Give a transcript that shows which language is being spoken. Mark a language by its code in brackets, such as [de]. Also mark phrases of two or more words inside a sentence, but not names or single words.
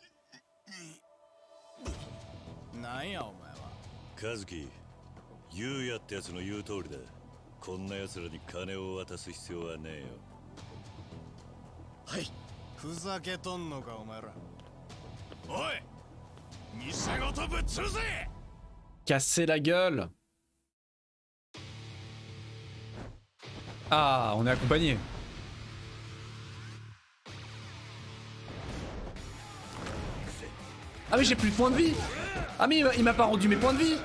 [ja] なんやお前は。和樹、ゆうやってやつの言う通りだ。こんな奴らに金を渡す必要はねえよ。はい。ふざけとんのかお前ら。おい、店ごとぶっ潰せ。 [fr] Casser la gueule. Ah, on est accompagné. Ah mais j'ai plus de points de vie. Ah mais il m'a pas rendu mes points de vie.